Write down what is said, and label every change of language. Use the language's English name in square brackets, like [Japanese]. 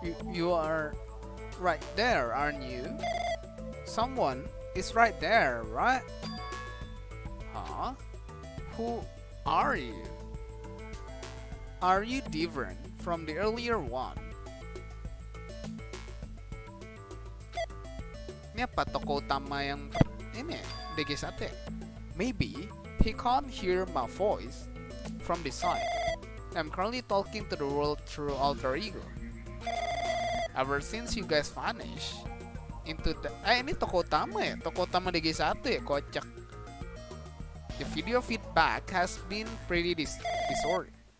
[English] You are right there, aren't you? Someone is right there, right? Huh? Who are you? Are you different from the earlier one? [Indonesian] Ini apa tokoh utama yang ini DG1? [English] Maybe he can't hear my voice from the side. I'm currently talking to the world through alter ego. Ever since you guys vanished into the... [Indonesian] ini tokoh utama ya? Tokoh utama DG1 ya? Kocak. [English] The video feedback has been pretty distorted.